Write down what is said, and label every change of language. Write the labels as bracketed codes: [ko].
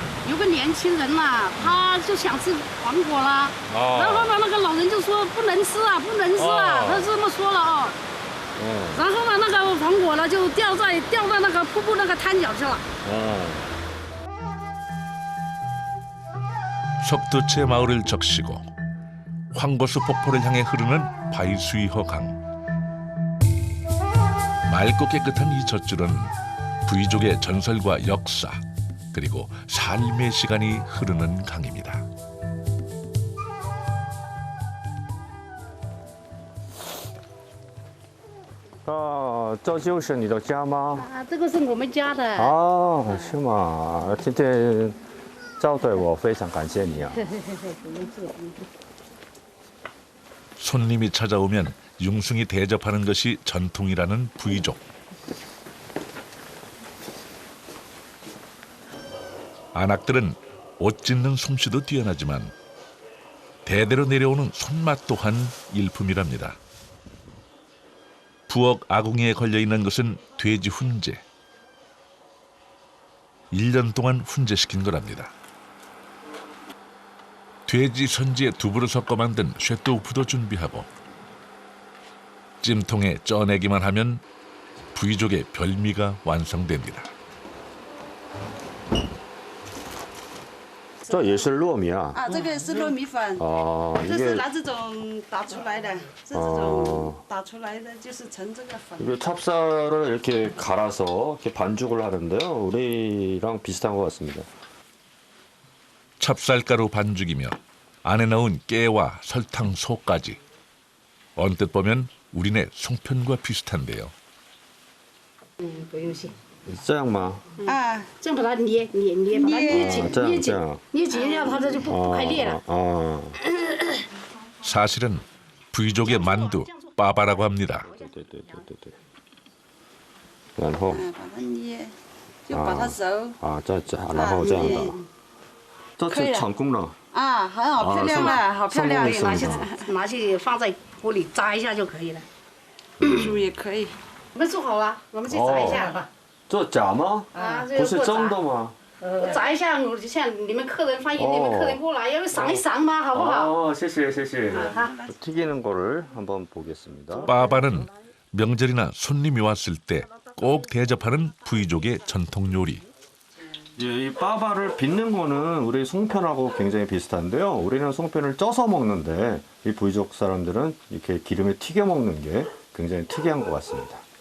[zh] 有个年轻人呐，他就想吃黄果啦，然后呢，那个老人就说不能吃啊，不能吃啊，他这么说了哦。然后呢，那个黄果呢就掉到那个瀑布那个滩角去了。 [ko] 석두채 마을을 적시고 황거수 폭포를 향해 흐르는 바이수이허 강. 맑고 깨끗한 이 젖줄은 부이족의 전설과 역사 그리고 삶의 시간이 흐르는 강입니다. [zh] 这就是你的家吗？啊，这个是我们家的。哦，是吗？今天招待我，非常感谢你啊。 [ko] 손님이 찾아오면 융숭이 대접하는 것이 전통이라는 부이족. 안악들은 옷 짓는 솜씨도 뛰어나지만 대대로 내려오는 손맛 또한 일품이랍니다. 부엌 아궁이에 걸려있는 것은 돼지 훈제. 1년 동안 훈제시킨 거랍니다. 돼지 선지에 두부를 섞어 만든 쇠또우프도 준비하고 찜통에 쪄내기만 하면 부이족의 별미가 완성됩니다. 这也是糯米啊？啊，这个是糯米粉。哦，这是拿这种打出来的，是这种打出来的，就是成这个粉。 이게 찹쌀을 이렇게 갈아서 이렇게 반죽을 하는데요. 우리랑 비슷한 것 같습니다. 찹쌀가루 반죽이며 안에 넣은 깨와 설탕, 소까지. 언뜻 보면 우리네 송편과 비슷한데요. [zh] 不用谢。这样吗？啊，这样把它捏，把它捏紧，这样捏紧这样，捏紧，让它这就不快裂了。 [ko] 사실은 부이족의 만두, 빠바라고 합니다. [zh] 对。然后把它捏，就把它揉。啊，然后这样的。这是成功了。啊，很好，漂亮了，好漂亮。拿去放在锅里炸一下就可以了。煮也可以。我们做好了，我们去炸一下吧。这假吗？啊，不是真的吗？炸一下，像你们客人欢迎你们客人过来，要赏一赏嘛，好不好？谢谢。 [ko] 튀기는 거를 한번 보겠습니다. 빠바는 명절이나 손님이 왔을 때 꼭 대접하는 부이족의 전통 요리. 이 빠바를 빚는 거는 우리 송편하고 굉장히 비슷한데요. 우리는 송편을 쪄서 먹는데 이 부이족 사람들은 이렇게 기름에 튀겨 먹는 게 굉장히 특이한 것 같습니다.